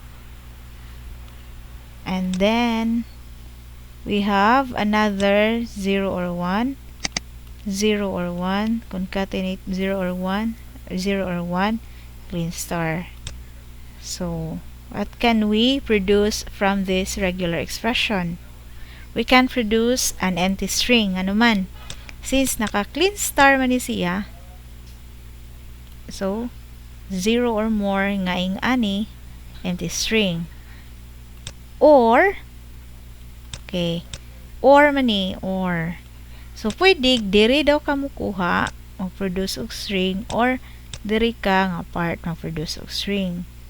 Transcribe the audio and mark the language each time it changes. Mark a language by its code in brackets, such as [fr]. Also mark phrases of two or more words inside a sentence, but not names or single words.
[en] And then we have another 0 or 1, 0 or 1, concatenate 0 or 1, 0 or 1, clean star. So what can we produce from this regular expression? We can produce an empty string. [ceb] Ano man? Since naka- [en] clean star [ceb] man ni siya, so [en] 0 or more [ceb] nga ing ani, [en] empty string. [ceb] Or okay, or man ni, or. So pwede diri daw ka mukuha mag-produce og string or diri ka nga part mag-produce og string.